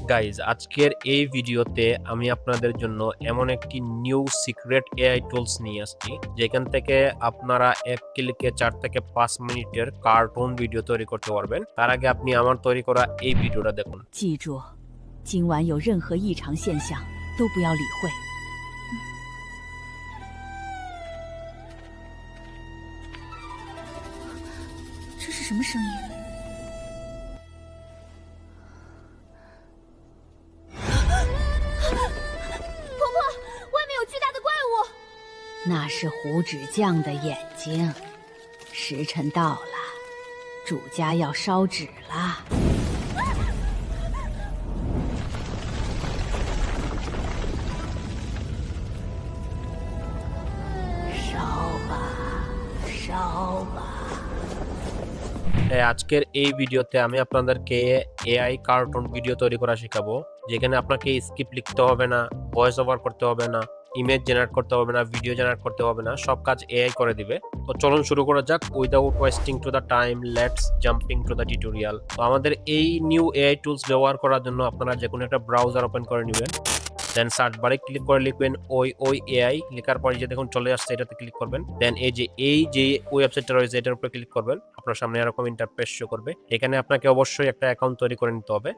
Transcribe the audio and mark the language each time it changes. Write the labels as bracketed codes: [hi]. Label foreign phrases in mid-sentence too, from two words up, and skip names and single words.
[bn] গাইজ, আজকের এই ভিডিওতে আমি আপনাদের জন্য এমন একটি [en] new secret AI tools [bn] নিয়ে আসছি, যেখান থেকে আপনারা এক ক্লিকে 4 থেকে 5 মিনিটের [en] cartoon video [bn] তৈরি করতে পারবেন। তার আগে আপনি আমার তৈরি করা এই ভিডিওটা দেখুন। [zh] 记住，今晚有任何异常现象都不要理会。这是什么声音？婆婆，外面有巨大的怪物！那是胡纸匠的眼睛。时辰到了，主家要烧纸啦。 [bn] আজকের এই ভিডিওতে আমি আপনাদেরকে [en] AI cartoon video [bn] তৈরি করা শেখাবো, যেখানে আপনাকে স্ক্রিপ্ট লিখতে হবে না, [en] voice over [bn] করতে হবে না, [en] image generate [bn] করতে হবে না, [en] video generate [bn] করতে হবে না, সব কাজ এআই করে দিবে। তো চলুন শুরু করা যাক। [en] without wasting to the time, let's jumping to the tutorial. [bn] তো আমাদের এই [en] new AI tools [bn] ব্যবহার করার জন্য আপনারা যে কোনো একটা [en] browser open [bn] করে নেবেন, [en] then search bar click [bn] করে লিখবেন ওই এআই। লেখার পরে যে দেখুন চলে আসছে, এটাতে ক্লিক করবেন। দেন এই যে ওয়েবসাইটটা রয়েছে এটার উপরে ক্লিক করবেন। আপনার সামনে এরকম [en] interface show [bn] করবে। এখানে আপনাকে অবশ্যই একটা অ্যাকাউন্ট তৈরি করে নিতে হবে।